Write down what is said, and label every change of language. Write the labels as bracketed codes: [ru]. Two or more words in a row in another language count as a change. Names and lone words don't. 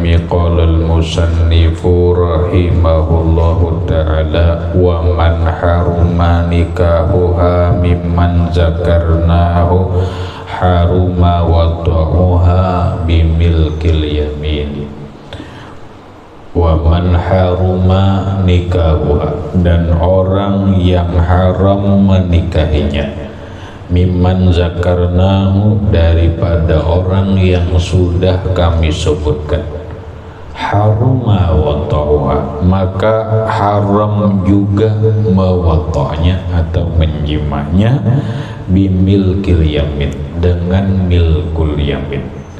[ar] قال المصنف رحمه الله تعالى ومن حرم نكاحها ممن ذكرناه حرم وطؤها بملك اليمين. ومن حرم نكاحها, [id] dan orang yang haram menikahinya, [ar] ممن ذكرناه, [id] daripada orang yang sudah kami sebutkan, [ar] حرم وطؤها, [id] maka haram juga mewata'nya atau menjimahnya, [ar] بملك اليمين, [id] dengan [ar] ملك اليمين.